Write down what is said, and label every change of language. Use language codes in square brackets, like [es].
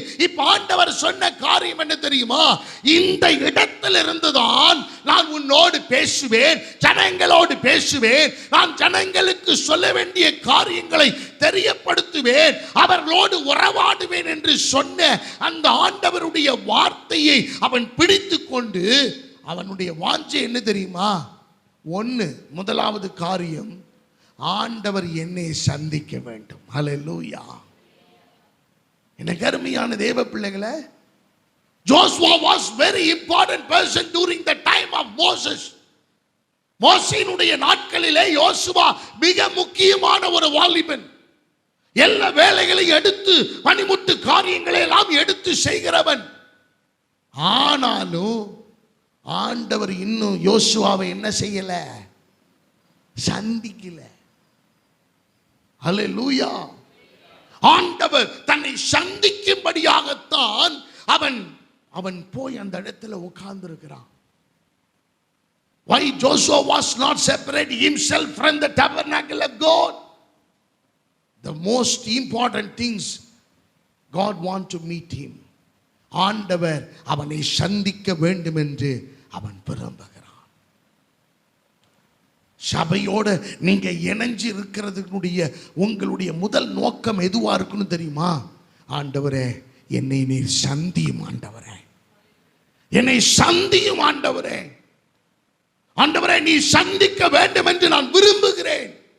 [ta] இப்ப ஆண்டவர் சொன்ன காரியம் என்ன தெரியுமா? இந்த இடத்தில் இருந்துதான் நான் உன்னோடு பேசுவேன், ஜனங்களோடு பேசுவேன், நான் ஜனங்களுக்கு சொல்ல வேண்டிய காரியங்களை தெரியப்படுத்துவேன், அவர்களோடு உறவாடுவேன் என்று சொன்ன அந்த ஆண்டவருடைய வார்த்தையை அவன் பிடித்து கொண்டு, அவனுடைய வாஞ்சை என்ன தெரியுமா? முதலாவது காரியம், ஆண்டவர் என்னை சந்திக்க வேண்டும். ஹல்லேலூயா. எனக்கு அருமையான தேவ பிள்ளைகளே, [en] Joshua was very important person during the time of Moses. [ta] மோசேயினுடைய நாட்களிலே யோசுவா மிக முக்கியமான ஒரு வாலிபன். எல்லா வேலைகளையும் எடுத்து, பணிமுட்டு காரியங்களை எல்லாம் எடுத்து செய்கிறவன். ஆனாலும் ஆண்டவர் இன்னும் யோசுவாவை என்ன செய்யல? சந்திக்கல. ஹல்லேலூயா. ஆண்டவர் தன்னை சந்திக்கும்படியாகத்தான் அவன் போய் அந்த இடத்துல உட்கார்ந்து இருக்கிறான். [en] Why Joshua was not separate himself from the tabernacle of God? The most important things, God want to meet him. [ta] ஆண்டவர் அவனை சந்திக்க வேண்டும் என்று அவன் விரும்புகிறான். சபையோட நீங்க இணைஞ்சு இருக்கிறதுடைய உங்களுடைய முதல் நோக்கம் எதுவா இருக்குன்னு தெரியுமா? ஆண்டவரே, என்னை நீர் சந்தியும் ஆண்டவரே, என்னை சந்தியும் ஆண்டவரே, ஆண்டவரே நீ சந்திக்க வேண்டும் என்று நான் விரும்புகிறேன்.